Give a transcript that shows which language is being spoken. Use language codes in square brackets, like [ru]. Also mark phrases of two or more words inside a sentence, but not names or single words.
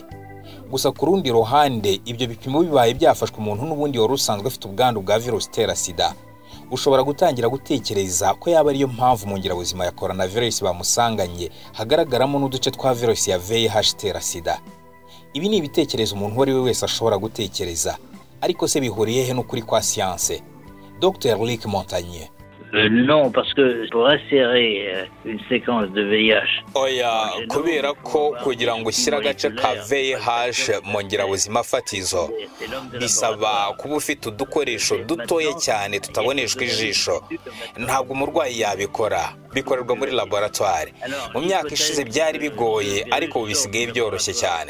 [rw] Gusa ku rundi ruhande, ibyo bipimo bibaye byafashwe umuntu n'ubundi wari usanzwe afite ubwandu bwa virusi itera sida, ushobora gutangira gutekereza ko yaba ariyo mpamvu mu ngirabuzima ya coronavirus bamusanganye hagaragaramo n'uduce twa virusi ya VIH itera sida. Ibi ni ibitekerezo umuntu uwo ari we wese ashobora gutekereza, ariko se bihuriye he n'ukuri kwa siyanse? Dr Luc Montagnier. [fr] Non, parce que pour insérer une séquence de VIH. [rw] Oya, kubera ko kugira ngo ushyire agace ka VIH mu ngirabuzima fatizo bisaba kuba ufite udukoresho dutoya cyane tutaboneshwa ijisho. Ntabwo umurwayi yabikora, bikorerwa muri laboratwari. Mu myaka ishize byari bigoye, ariko bisigaye byoroshye cyane.